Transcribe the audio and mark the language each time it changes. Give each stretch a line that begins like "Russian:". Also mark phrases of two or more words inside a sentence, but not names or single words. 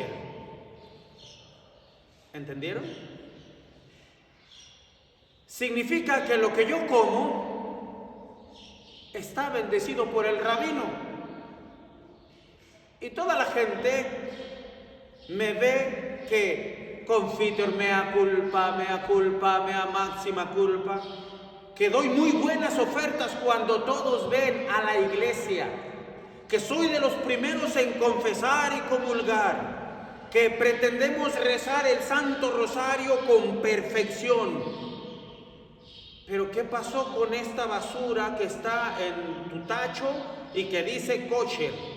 Spanish: ¿Entendieron? Significa que lo que yo como está bendecido por el rabino. Y toda la gente me ve que
Latin: confitor mea culpa, mea máxima culpa,
Spanish: que doy muy buenas ofertas cuando todos ven a la iglesia, que soy de los primeros en confesar y comulgar, que pretendemos rezar el Santo Rosario con perfección. Pero ¿qué pasó con esta basura que está en tu tacho y que dice kosher?